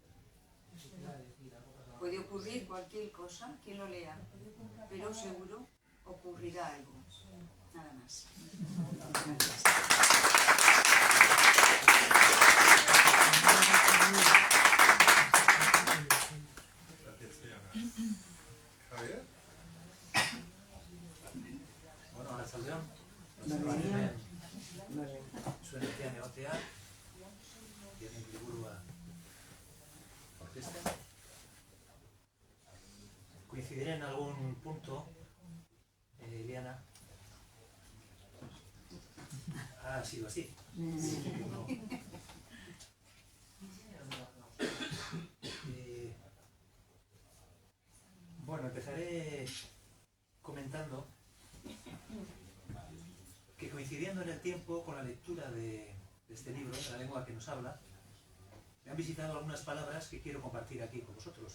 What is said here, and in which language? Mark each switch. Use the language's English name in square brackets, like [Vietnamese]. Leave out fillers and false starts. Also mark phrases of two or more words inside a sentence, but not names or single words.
[Spanish] Puede ocurrir cualquier cosa, quien lo lea, pero seguro ocurrirá algo. Nada más. Gracias, Diana. Javier. [Basque] Bueno, arratsaldeon. Zuen artean egotea, Dianen liburua aurkezten. [Spanish] Coincidiré en algún punto, Liana. Ha sido así. No. Bueno, empezaré comentando que coincidiendo en el tiempo con la lectura de este libro, de La lengua que nos habla, me han visitado algunas palabras que quiero compartir aquí con vosotros.